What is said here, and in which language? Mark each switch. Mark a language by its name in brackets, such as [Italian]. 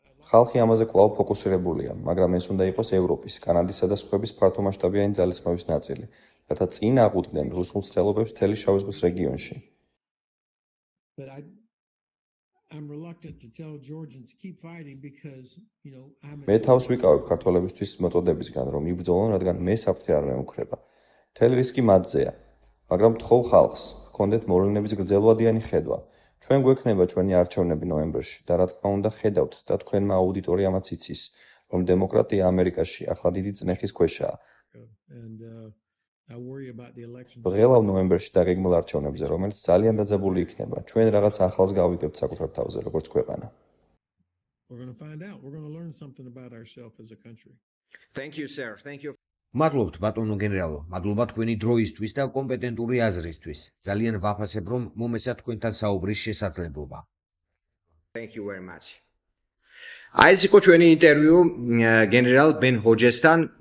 [Georgian] ხალხი ამაზე კვლავ ფოკუსირებულია, მაგრამ ეს უნდა იყოს ევროპის, კანადისა და სხვების ფართომასშტაბიანი ძალისხმევის ნაწილი, რათა წინ აღუდგნენ რუსულ მცდელობებს მთელი შავი ზღვის რეგიონში. [English] But I'm reluctant to tell Georgians to keep fighting because, I'm [Georgian] მე თავს ვიკავებ ქართველებისთვის მოწოდებისგან, რომ იბრძოლონ, რადგან მე საფრთხე არ მეუქრება. მთელი რისკი მათზეა, მაგრამ თხოვ ხალხს, ჰქონდეთ მოვლენების გრძელვადიანი ხედვა. ჩვენ გვექნება ჩვენი არჩევნები ნოემბერში და რა თქმა უნდა ხედავთ და თქვენმა აუდიტორიამაც იცის, რომ დემოკრატია ამერიკაში ახლა დიდი წნეხის ქვეშაა. [English] and I worry about the election. [Georgian] ვღელავ ნოემბერში დაგეგმილ არჩევნებზე, რომელიც ძალიან დაძაბული იქნება. ჩვენ რაღაც ახალს გავიგებთ საკუთარ თავზე, როგორც ქვეყანა. [English] We're going to find out. We're going to learn something about ourselves as a country. Thank you sir. Thank you. [Georgian] მადლობთ ბატონო გენერალო, მადლობა თქვენი დროისთვის და კომპეტენტური აზრისთვის. ძალიან ვაფასებ, რომ მომეცა თქვენთან საუბრის შესაძლებლობა. [English] Thank you very much. [Georgian] აი ეს იყო ჩვენი ინტერვიუ გენერალ ბენ ჰოჯესთან.